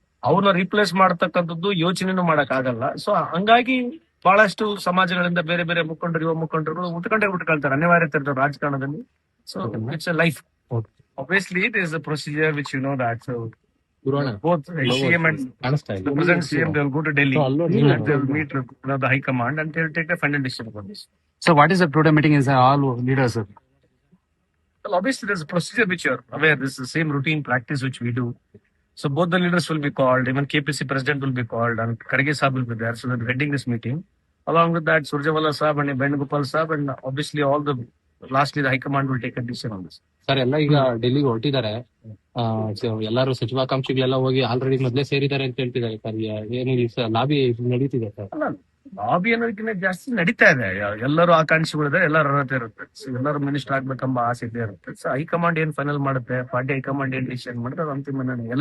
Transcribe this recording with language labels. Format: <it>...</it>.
<kn>ಅವ್ರನ್ನ ರೀಪ್ಲೇಸ್ ಮಾಡತಕ್ಕಂಥದ್ದು ಯೋಚನೆನೂ ಮಾಡಕ್ ಆಗಲ್ಲ. ಸೊ ಹಂಗಾಗಿ ಬಹಳಷ್ಟು ಸಮಾಜಗಳಿಂದ ಬೇರೆ ಬೇರೆ ಮುಖಂಡರು, ಯುವ ಮುಖಂಡರು ಉಟ್ಕೊಳ್ತಾರೆ, ಅನಿವಾರ್ಯತೆ ಇರ್ತಾರೆ ರಾಜಕಾರಣದಲ್ಲಿ.</kn> <en>So it's a life. Obviously, there is a procedure which you know that. So both CM and the present CM, they will go to Delhi and they will meet the High Command and they will take a final decision about this. So what is the today meeting is all leaders, sir? Well, obviously, there is a procedure which you are aware. This is the same routine practice which we do. So both the leaders will be called. Even KPC president will be called and Kharge Saab will be there. So they're heading this meeting. Along with that, Surjewala Saab and Venugopal Saab, and obviously all the lastly the High Command will take a decision on this.</en> <kn>Sir ಎಲ್ಲ ಈಗ ಡೆಲ್ಲಿಗೆ ಹೊರಟಿದ್ದಾರೆ. ಎಲ್ಲಾರು ಸಚಿವಾಕಾಂಕ್ಷಿಗಳೆಲ್ಲ ಹೋಗಿ already ಮೊದಲೇ ಸೇರಿದ್ದಾರೆ ಅಂತ ಹೇಳ್ತಿದ್ದಾರೆ ಸರ್. ಏನು ಲಾಬಿ ನಡೀತಿದೆ ಸರ್? ಅಲ್ಲ, ಲಾಬಿ ಅನ್ನೋದಕ್ಕಿಂತ ಜಾಸ್ತಿ ನಡೀತಾ ಇದೆ. ಎಲ್ಲರೂ ಆಕಾಂಕ್ಷಿಗಳಿದ್ದಾರೆ, ಎಲ್ಲರ ಅರ್ಹತೆ ಇರುತ್ತೆ. ಸೊ ಎಲ್ಲರೂ ಮಿನಿಸ್ಟರ್ ಆಗ್ಬೇಕೆಂಬ ಆಸೆ ಇದ್ದೇ ಇರುತ್ತೆ. ಸೊ ಹೈಕಮಾಂಡ್ ಏನ್ ಫೈನಲ್ ಮಾಡುತ್ತೆ, ಪಾರ್ಟಿ ಹೈಕಮಾಂಡ್ ಏನ್ ಡಿಸಿಷನ್ ಮಾಡುತ್ತೆ, ಅದು ಅಂತಿಮ ನಿರ್ಣಯ.</kn>